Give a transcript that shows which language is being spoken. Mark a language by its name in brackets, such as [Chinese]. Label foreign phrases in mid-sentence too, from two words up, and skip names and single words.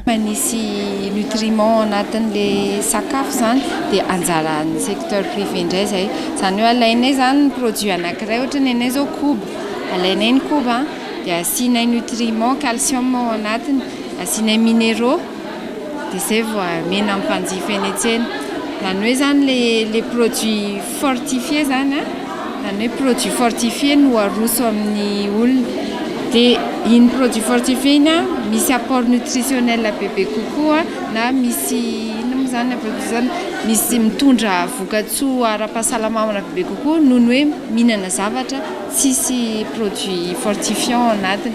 [Malagasy] Manisy nutriments anatin'le sakafo zany dia anjaran'ny [French] secteur privé [Malagasy] indray zay. Zany hoe alainay zany ny produit anankiray ohatra ny anay zao koba. Alainay ny koba dia asianay nutriments, calcium ao anatiny, asianay minéraux dia zay vao amena amin'ny mpanjifa eny an-tsena. Zany hoe zany [French] les produits fortifiés [Malagasy] zany zany hoe [French] produit fortifié [Malagasy] no aroso amin'ny olona. Dia iny [French] produit fortifié [Malagasy] iny misy [French] apport nutritionnel [Malagasy] bebe kokoa na misy zany misy mitondra vokatsoa ara-pahasalamana bebe kokoa noho ny hoe mihinana zavatra tsisy [French] produit fortifiant [Malagasy] anatiny.